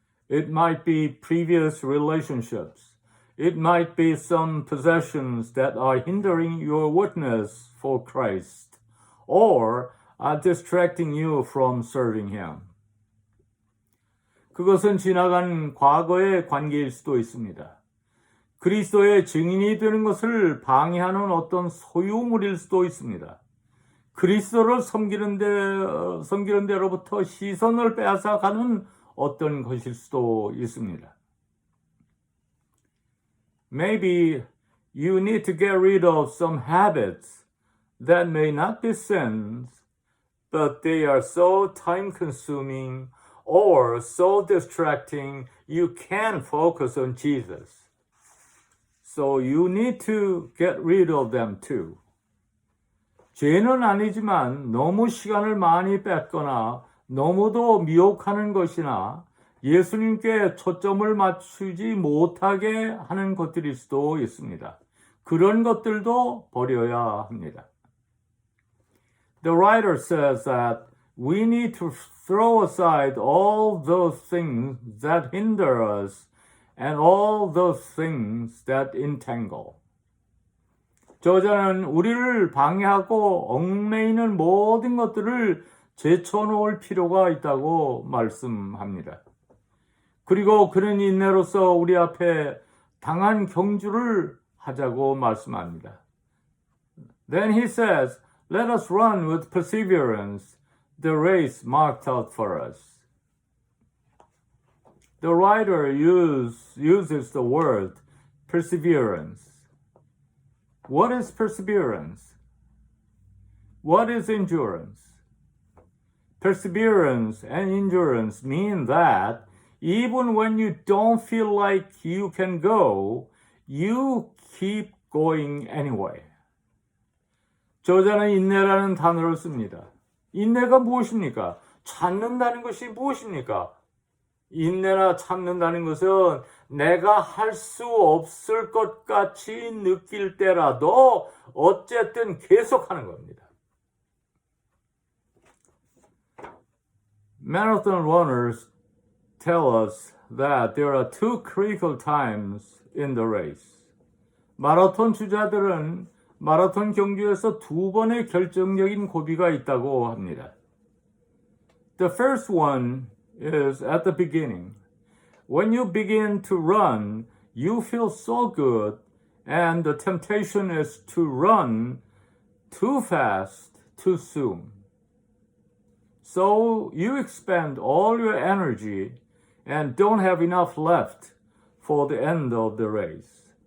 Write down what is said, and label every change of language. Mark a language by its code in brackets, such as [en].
[en] It might be previous relationships. It might be some possessions that are hindering your witness for Christ or are distracting you from serving Him. [ko] 그것은 지나간 과거의 관계일 수도 있습니다. 그리스도의 증인이 되는 것을 방해하는 어떤 소유물일 수도 있습니다. 그리스도를 섬기는 데로부터 시선을 빼앗아가는 어떤 것일 수도 있습니다. [en] Maybe you need to get rid of some habits that may not be sins, but they are so time-consuming or so distracting you can't focus on Jesus. So you need to get rid of them too. [ko] 죄는 아니지만 너무 시간을 많이 뺏거나 너무도 미혹하는 것이나 예수님께 초점을 맞추지 못하게 하는 것들일 수도 있습니다. 그런 것들도 버려야 합니다. [en] The writer says that we need to throw aside all those things that hinder us and all those things that entangle. [ko] 저자는 우리를 방해하고 얽매이는 모든 것들을 제쳐놓을 필요가 있다고 말씀합니다. 그리고 그런 인내로서 우리 앞에 당한 경주를 하자고 말씀합니다. [en] Then he says, let us run with perseverance the race marked out for us. The writer uses the word perseverance. What is perseverance? What is endurance? Perseverance and endurance mean that even when you don't feel like you can go, you keep going anyway. [ko] 저자는 인내라는 단어를 씁니다. 인내가 무엇입니까? 참는다는 것이 무엇입니까? 인내나 참는다는 것은 내가 할 수 없을 것 같이 느낄 때라도 어쨌든 계속하는 겁니다. [en] Marathon runners tell us that there are two critical times in the race. [ko] 마라톤 주자들은 마라톤 경주에서 두 번의 결정적인 고비가 있다고 합니다. [en] The first one is at the beginning. When you begin to run, you feel so good, and the temptation is to run too fast, too soon. So you expend all your energy and don't have enough left for the end of the race.